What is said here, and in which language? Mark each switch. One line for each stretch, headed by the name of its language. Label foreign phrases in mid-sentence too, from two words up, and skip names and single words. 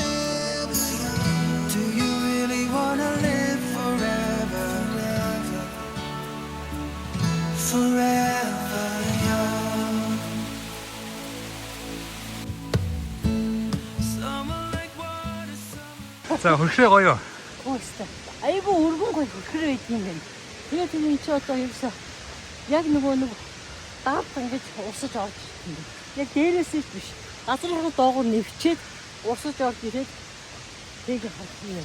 English: Do you really wanna live forever, forever young? Summer like water, summer.
Mongolian: За хөрхрээ гоё. Гоёстой. Айгу өргөн гоё хөрхрөө байд юм байна. Тэгээд тийм чи одоо ерөөсөө яг нөгөө нэг даад ингэж усаж орж ирсэн юм. Яг дээрээс нь биш. Газрын доогуур нэвчээд усаж орж ирээд тэг хатсан.